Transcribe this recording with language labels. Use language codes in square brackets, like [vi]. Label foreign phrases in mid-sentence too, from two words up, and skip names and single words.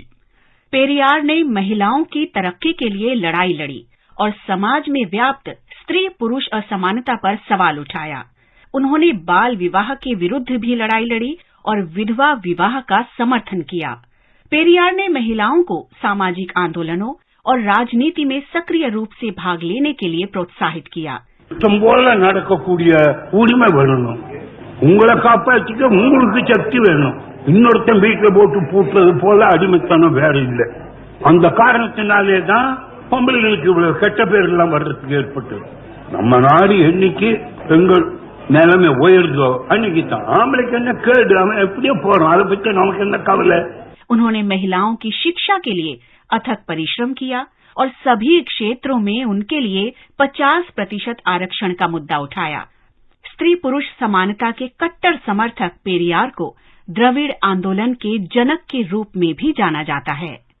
[hi] पेरियार ने महिलाओं की तरक्की के लिए लड़ाई लड़ी और समाज में व्याप्त स्त्री पुरुष असमानता पर सवाल उठाया। उन्होंने बाल विवाह के विरुद्ध भी लड़ाई लड़ी और विधवा विवाह का समर्थन किया। पेरियार ने महिलाओं को सामाजिक आंदोलनों और राजनीति में सक्रिय रूप से भाग लेने के लिए प्रोत्साहित किया। [ta] போல நடக்கக்கூடிய உரிமை வேணும், உங்களை காப்பாற்றிக்க உங்களுக்கு சக்தி வேணும், இன்னொருத்தன் வீட்டில் போட்டு பூட்டுறது போல அடிமைத்தனம் வேற இல்லை. அந்த காரணத்தினாலே தான் பொம்பளைகளுக்கு இவ்வளவு கெட்ட பேர் எல்லாம் வர்றதுக்கு ஏற்பட்டது. நம்ம நாடு என்னைக்கு பெண்கள் நிலைமை உயர்ந்தோ அன்னைக்கு தான் ஆம்பளைக்கு என்ன கேடு, அவன் எப்படியோ போறோம், அதை பற்றி நமக்கு என்ன கவலை। [hi] उन्होंने महिलाओं की शिक्षा के लिए अथक परिश्रम किया और सभी क्षेत्रों में उनके लिए 50% आरक्षण का मुद्दा उठाया। स्त्री पुरुष समानता के कट्टर समर्थक पेरियार को द्रविड़ आंदोलन के जनक के रूप में भी जाना जाता है।